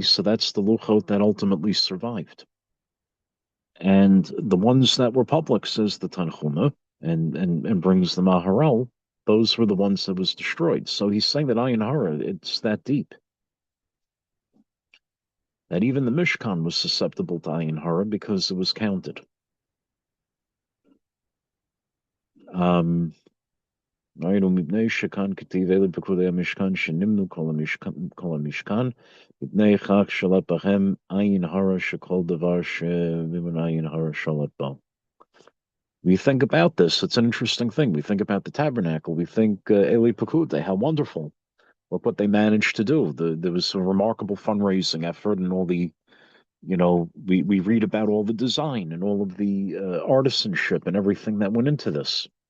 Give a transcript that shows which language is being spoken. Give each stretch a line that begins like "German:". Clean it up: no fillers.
English: So that's the Luchot that ultimately survived. And the ones that were public, says the Tanchuma, and brings the Maharal, those were the ones that was destroyed. So he's saying that Ayin Hara, it's that deep. That even the Mishkan was susceptible to Ayin Hara because it was counted.
Hebrew: Right, ומבני שכאן כתיב אלה פקודי המשכן שנמנו כל המשכן, מפני כך שלט בהם עין הרע שכל דבר שממון עין הרע שלט בו.
English: We think about this, it's an interesting thing. We think about the tabernacle. We think Eli Pekudei, how wonderful. Look what they managed to do. There was a remarkable fundraising effort, and all the, we read about all the design and all of the artisanship and everything that went into this.